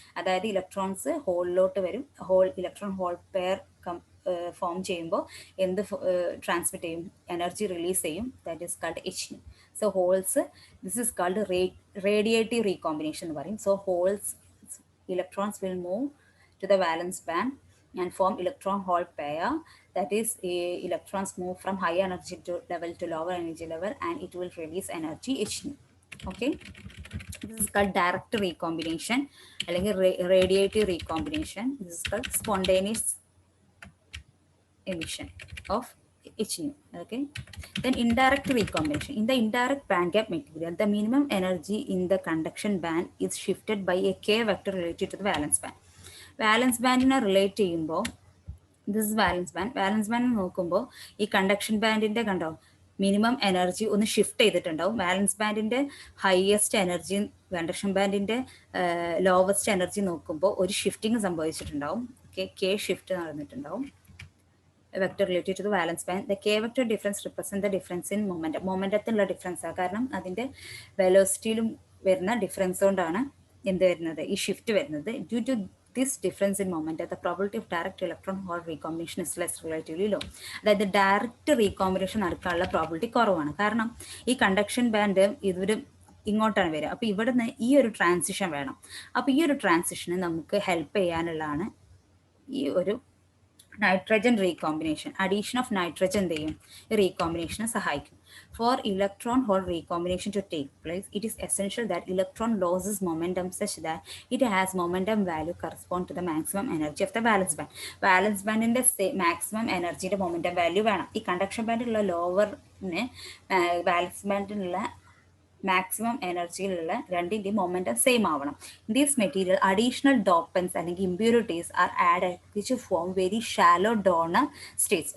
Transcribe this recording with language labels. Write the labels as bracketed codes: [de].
[ml] അതായത് ഇലക്ട്രോൺസ് ഹോളിലോട്ട് വരും, electron hole pair form ചെയ്യുമ്പോൾ എന്ത് ട്രാൻസ്മിറ്റ് ചെയ്യും, എനർജി റിലീസ് ചെയ്യും. [en] That is called H. So holes, this is called radiative recombination [ml] എന്ന് പറയും. [en] So holes, electrons will move to the valence band and form electron hole pair. That is, electrons move from higher energy level to lower energy level, and it will release energy H. Okay, this is called direct recombination അല്ലെങ്കിൽ radiative recombination. This is called spontaneous emission of H. Okay, then indirect recombination. In the indirect band gap material, the minimum energy in the conduction band is shifted by a k vector related to the valence band. [ml] വാലൻസ് ബാൻഡിനെ relate ചെയ്യുമ്പോൾ, this വാലൻസ് band നോക്കുമ്പോൾ ഈ conduction ബാൻഡിൻ്റെ കണ്ടോ minimum energy ഒന്ന് shift ചെയ്തിട്ടുണ്ടാവും. വാലൻസ് ബാൻഡിൻ്റെ highest energy conduction ബാൻഡിൻ്റെ lowest energy നോക്കുമ്പോൾ ഒരു shifting സംഭവിച്ചിട്ടുണ്ടാവും. [en] okay, [ml] K shift നടന്നിട്ടുണ്ടാവും. [en] Vector related to the valence band. The K vector difference represent the difference in momentum. [ml] മൊമെന്റത്തിലുള്ള ഡിഫറൻസാണ്, കാരണം അതിൻ്റെ വെലോസിറ്റിയിലും വരുന്ന ഡിഫറൻസ് കൊണ്ടാണ് എന്ത് വരുന്നത്, ഈ ഷിഫ്റ്റ് വരുന്നത്. [en] Due to this difference in momentum, the probability of direct electron hole recombination is less relatively low. [ml] അതായത് direct recombination നടക്കാനുള്ള പ്രോബിലിറ്റി കുറവാണ്. കാരണം ഈ കണ്ടക്ഷൻ ബാൻഡ് ഇതൊരു ഇങ്ങോട്ടാണ് വരിക. അപ്പോൾ ഇവിടുന്ന് ഈ ഒരു ട്രാൻസിഷൻ വേണം. അപ്പോൾ ഈ ഒരു ട്രാൻസിഷന് നമുക്ക് ഹെൽപ്പ് ചെയ്യാനുള്ളതാണ് ഈ ഒരു nitrogen recombination. Addition of nitrogen എന്ത് റീകോമ്പിനേഷനെ സഹായിക്കും. [en] For electron hole recombination to take place, it is essential that electron loses momentum such that it has momentum value correspond to the maximum energy of the valence band. Valence band in the maximum energy momentum value [ml] വേണം. ഈ conduction ബാൻഡിലുള്ള ലോവറിന് വാലൻസ് ബാൻഡിലുള്ള maximum എനർജിയിലുള്ള രണ്ടിൻ്റെ momentum same ആവണം. [en] These material additional dopants അല്ലെങ്കിൽ impurities are add which form very shallow donor states.